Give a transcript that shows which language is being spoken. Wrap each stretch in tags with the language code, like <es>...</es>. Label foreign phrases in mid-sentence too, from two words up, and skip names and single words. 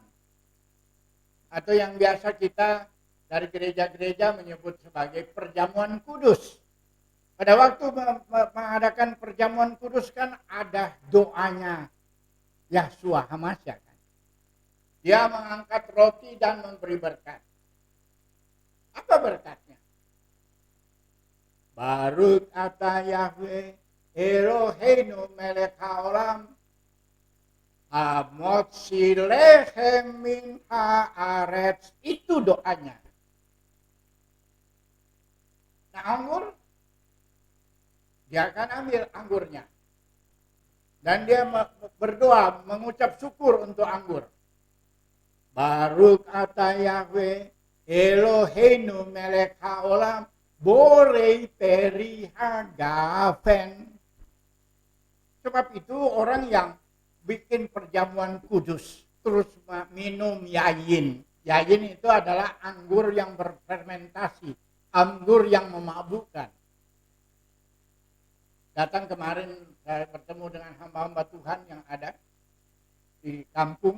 <id>Atau yang biasa kita dari gereja-gereja menyebut sebagai perjamuan kudus. Pada waktu mengadakan perjamuan kudus kan ada doanya Yahshua Hamasya kan. Dia mengangkat roti dan memberi berkat. Apa berkatnya?</id> <he>ברוך אתה יהוה אלוהינו מלך העולם המוציא לחם מן הארץ.</he> <id>Itu doanya. Nah, anggur, dia akan ambil anggurnya. Dan dia berdoa, mengucap syukur untuk anggur.</id> <he>ברוך אתה יהוה אלוהינו מלך העולם בורא פרי הגפן.</he> <id>Sebab itu orang yang bikin perjamuan kudus terus minum yayin. Yayin itu adalah anggur yang berfermentasi, anggur yang memabukkan. Datang kemarin saya bertemu dengan hamba-hamba Tuhan yang ada di kampung.</id>